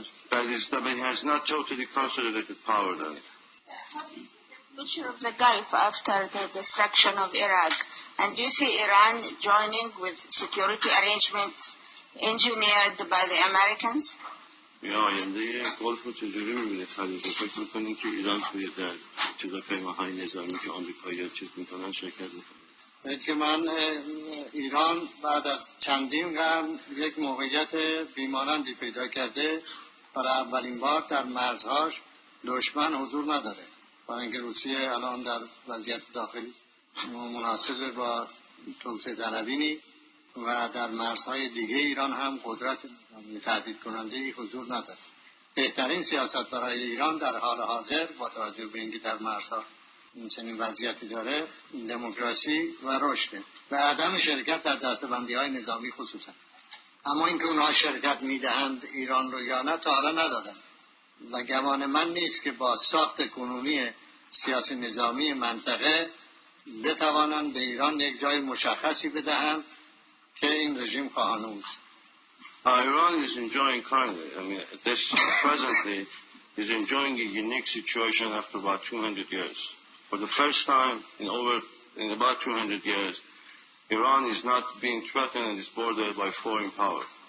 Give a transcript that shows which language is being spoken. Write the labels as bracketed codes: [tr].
[en] But he has not totally consolidated power then. Future of the Gulf after the destruction of Iraq, and do you see Iran joining with security arrangements engineered by the Americans? [fa] یا آینده گلف رو چجوری می‌بینید خلیفه؟ فکر می‌کنید که ایران توی در چیزا پیماهای نظامی که آمریکایی‌ها چیز می‌کنن شرکت می‌کنه؟ که من ایران بعد از چندین قرن یک موقعیت بیمانندی پیدا کرده. برای اولین بار در مرزهاش دشمن حضور نداره، برای اینکه روسیه الان در وضعیت داخلی مناسب با توسط طلبینی و در مرزهای دیگه ایران هم قدرت تهدید کننده حضور نداره. بهترین سیاست برای ایران در حال حاضر با توجه به اینکه در مرزها این چنین وضعیتی داره دموکراسی و رشد و عدم شرکت در دسته‌بندی‌های نظامی خصوصا. اما اینکه اونها شرکت میدهند ایران رو یا نه تا حالا ندادن و گمان من نیست که با ساخت کنونی سیاسی نظامی منطقه بتوانند به ایران یک جای مشخصی بدهند که این رژیم خواهانوست. [en] Iran is enjoying currently, presently is enjoying a unique situation after about 200 years. For the first time in about 200 years, Iran is not being threatened in its border by foreign power.